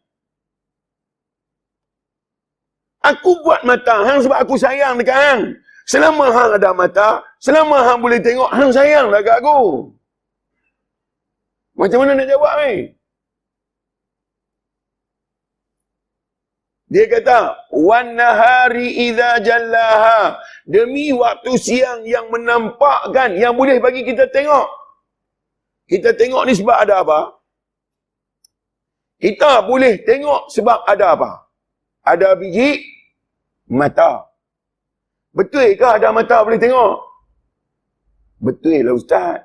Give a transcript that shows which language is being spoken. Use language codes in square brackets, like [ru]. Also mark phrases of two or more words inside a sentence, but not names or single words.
[ms] Aku buat mata hang sebab aku sayang dekat hang. Selama hang ada mata, selama hang boleh tengok, hang sayang dah dekat aku. Macam mana nak jawab ni? Dia kata, [ar] والنهار إذا جلاها. [ms] Demi waktu siang yang menampakkan, yang boleh bagi kita tengok. Kita tengok ni sebab ada apa? Kita boleh tengok sebab ada apa? Ada biji mata. Betul ke ada mata boleh tengok? Betul lah Ustaz.